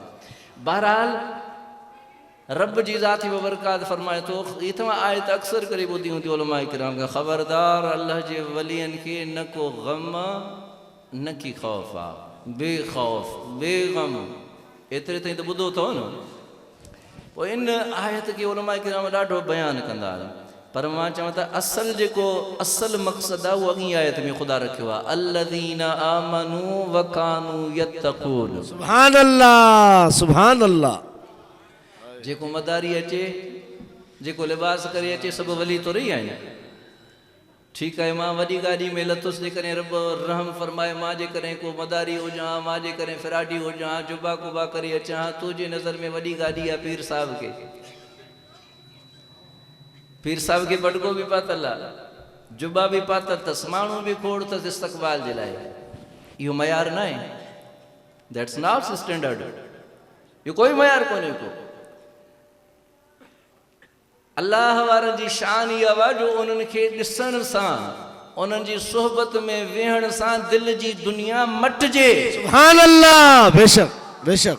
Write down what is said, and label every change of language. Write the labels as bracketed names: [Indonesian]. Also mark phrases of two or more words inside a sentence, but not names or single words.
[Sindhi] बहरहाल रब जी ज़ाती बरकात फरमाए थो, ई तव्हां आयत अक्सर करे ॿुधी हूंदी उलमा किराम खां, ख़बरदार अल्लाह जे वलियनि खे न को ग़म न की ख़ौफ़ आहे, बेख़ौफ़ बेग़म, एतिरे ताईं त ॿुधो अथव न। पोइ इन आयत खे उलमा किराम ॾाढो बयानु कंदा आहिनि, पर मां चवां त असल जेको असल मक़सदु आहे उहो अॻी आयत में ख़ुदा रखियो आहे, [Arabic] الذين آمنوا وكانوا يتقون. سبحان الله سبحان الله. [Sindhi] जेको मदारी अचे, जेको लिबास करे अचे, सभु वली तो रही आहिनि। ठीकु आहे, मां वॾी गाॾी में लथुसि, जेकॾहिं रब रहम फरमाए, मां जेकॾहिं को मदारी हुजां, मां जेकॾहिं फिराडी हुजां, जुबा कुबा करे अचां, तुंहिंजे नज़र में वॾी गाॾी आहे पीर साहिब खे, पीर साहिब खे बटको बि पातल आहे, जुबा बि पातल अथसि, माण्हू बि खोड़ अथसि इस्तक़बाल जे लाइ। इहो मयार न आहे, [English] that's not standard, [Sindhi] इहो कोई मयार कोन्हे को। अल्लाह वारनि जी शान इहा आहे जो उन्हनि खे ॾिसण सां, उन्हनि जी सोहबत में वेहण सां दिलि जी दुनिया मटिजे। [Arabic] سبحان الله. [Sindhi] बेशक बेशक।